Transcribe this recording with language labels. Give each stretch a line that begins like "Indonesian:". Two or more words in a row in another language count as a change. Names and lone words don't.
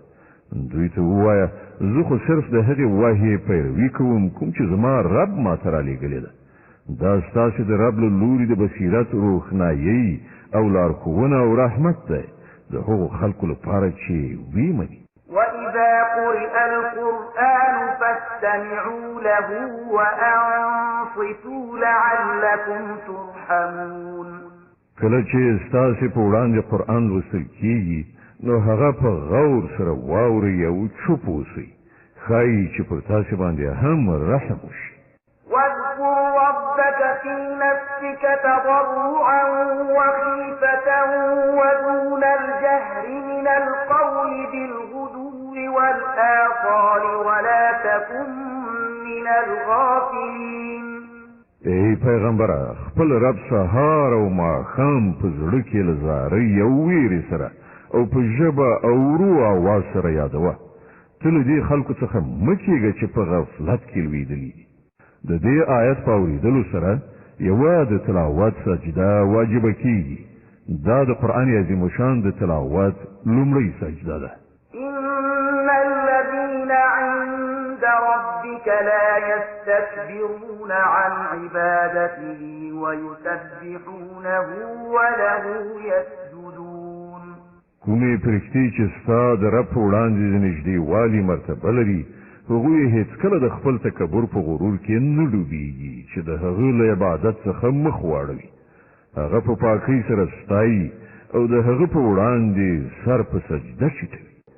Pashto: دوی ته ووایه زه خو صرف د هغې وحی پیروي کوم کوم چې زما رب ماته رالیږلې ده. دا ستاسې د رب له لوري د بصیرت روښنایي او لارښوونه او رحمت دی د هغو خلکو لپاره چې ویې مني.
Arabic: وإذا قرئ القرآن فاستمعوا له وأنصتوا لعلكم ترحمون.
Pashto: کله چې ستاسې په وړاندې قرآن لوستل کېږي نو هغه په غور سره واورئ او چوپ اوسئ، ښایي چې پر تاسې باندې هم رحم وشي.
Arabic: واذكر ربك في نفسك تضرعا وخيفة ودون الجهر من القول بالغدو والآصال ولا تكن من الغافلين.
Pashto: ای پیغمبره خپل رب سهار او ماښام په زړه کې له زارۍ او ویرې سره او په ژبه او ورو اواز سره یادوه. ته له دې خلکو څخه مه کېږه چې په غفلت کې لوېدلي دي. د دې آیت په اورېدلو سره یوه د تلاوت سجده واجبه کېږي. دا د قرآن عظیم الشان د تلاوت لومړۍ سجده ده.
Arabic: إن الذين عند ربك لا يستكبرون عن عبادته ويسبحونه وله يسجدون.
Pashto: کومې فرښتې چې ستا د رب په وړاندې د نږدېوالي مرتبه لري هغوی هیڅکله د خپل تکبر په غرور کې نه ډوبېږي چې د هغه له عبادت څخه مخ واړوي. هغه په پاکۍ سره ستایي او د هغه په وړاندې سر په سجده ټیټوي.